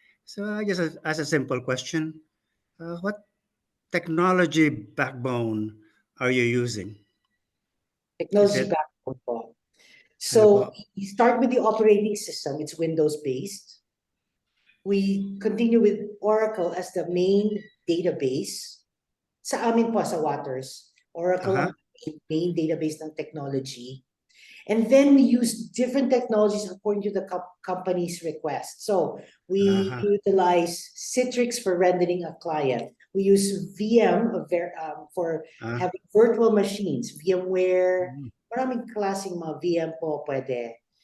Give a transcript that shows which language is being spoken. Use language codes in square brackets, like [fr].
[en] So I just ask a simple question. What technology backbone are you using? Is Technology it, backbone po. [tl] ano po? [en] So you start with the operating system. It's Windows-based. We continue with Oracle as the main database. [tl] Sa amin po, sa Waters, Oracle ang main database ng technology. [en] And then we use different technologies according to the company's request. So we utilize Citrix for rendering a client. We use VM for having virtual machines, VMware, [tl] maraming klaseng mga VM po pwede.